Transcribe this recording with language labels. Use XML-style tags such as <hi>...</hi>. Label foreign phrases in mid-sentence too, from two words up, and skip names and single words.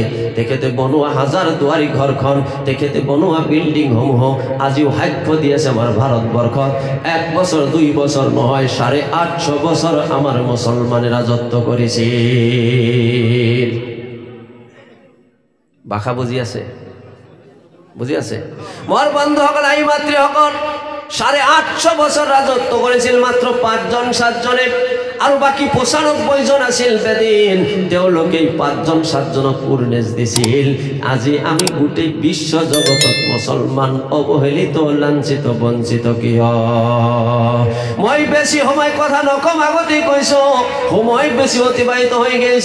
<as>তেখেতে বনোৱা হাজাৰ দুৱাৰী ঘৰখন, তেখেতে বনোৱা বিল্ডিংসমূহ আজিও সাক্ষ্য দি আছে আমাৰ ভাৰতবৰ্ষত 1 বছৰ 2 বছৰ নহয় 850 বছৰ আমাৰ মুছলমানে ৰাজত্ব কৰিছিল। ভাষা বুজি আছে? বুজি আছে? মোৰ বন্ধুসকল আই মাতৃসকল 850 বছর রাজত্ব করেছিল মাত্র 5জন 7জনে, আর বাকি 95 জন আছিল বেদিন। তেওঁলোকে 5জন 7জনক পূৰ্ণেজ দিছিল। আজি আমি গোটেই বিশ্ব জগতত মুছলমান অবহেলিত, লাঞ্ছিত, বঞ্চিত কিয়? মই বেছি সময় কথা নকম, আগতে কৈছো সময় বেছি অতিবাহিত হৈ গৈছে।</as>